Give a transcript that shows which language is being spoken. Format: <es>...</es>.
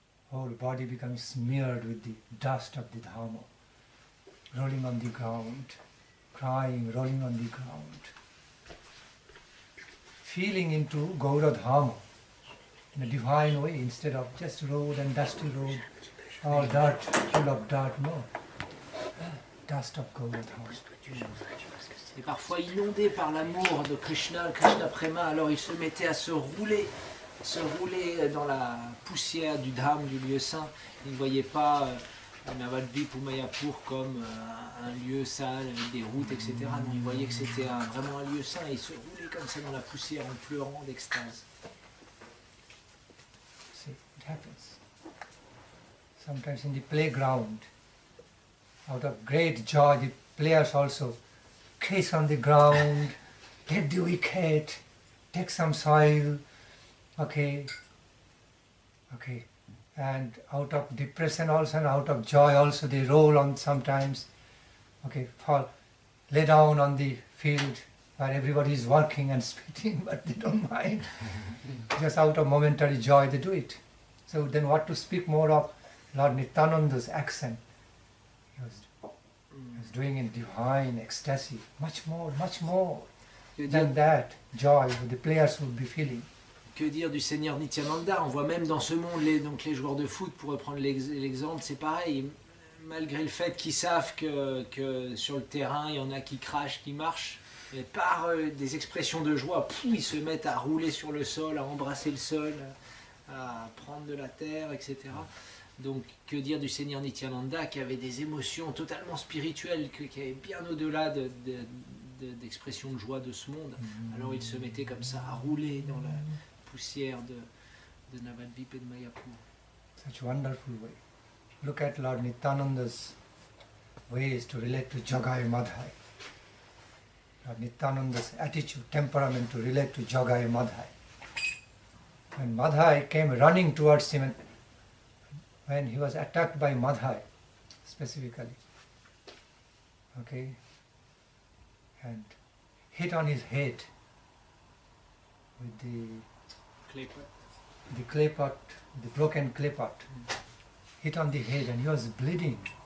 <en>Whole body becomes smeared with the dust of the Dharma, rolling on the ground, crying, rolling on the ground, feeling into Gaura Dharma in a divine way instead of just road and dusty road, all dirt, full of dirt, no. Dust of Gaura Dharma.</en> <fr>Et parfois inondé par l'amour de Krishna, Krishna Prema, alors il se mettait à se rouler dans la poussière du Dham, du lieu saint. Il ne voyait pas Navadvip ou Mayapur comme un lieu sale avec des routes, etc. Non, il voyait que c'était vraiment un lieu saint et il se roulait comme ça dans la poussière en pleurant d'extase.</fr> <en>See, it happens. Sometimes in the playground, out of great joy, the players also kiss on the ground, take the wicket, take some soil, okay, and out of depression also and out of joy also they roll on sometimes, okay, fall, lay down on the field where everybody is working and spitting, but they don't mind. Just out of momentary joy they do it. So then what to speak more of Lord Nityananda's action? He was doing in divine ecstasy, much more than that joy the players would be feeling.</en> <fr>Que dire du Seigneur Nityananda? On voit même dans ce monde, les joueurs de foot, pour reprendre l'exemple, c'est pareil. Malgré le fait qu'ils savent que sur le terrain, il y en a qui crachent, qui marchent, et par des expressions de joie, ils se mettent à rouler sur le sol, à embrasser le sol, à prendre de la terre, etc. Donc, que dire du Seigneur Nityananda qui avait des émotions totalement spirituelles, qui avaient bien au-delà d'expressions de joie de ce monde. Alors il se mettait comme ça à rouler dans la poussière de Navadvip et de Mayapur.</fr> <en>Such wonderful way. Look at Lord Nityananda's ways to relate to Jagai Madhai. Lord Nityananda's attitude, temperament to relate to Jagai Madhai. When Madhai came running towards him, when he was attacked by Madhai, specifically, okay, and hit on his head with the clay pot, the broken clay pot, hit on the head and he was bleeding.</en>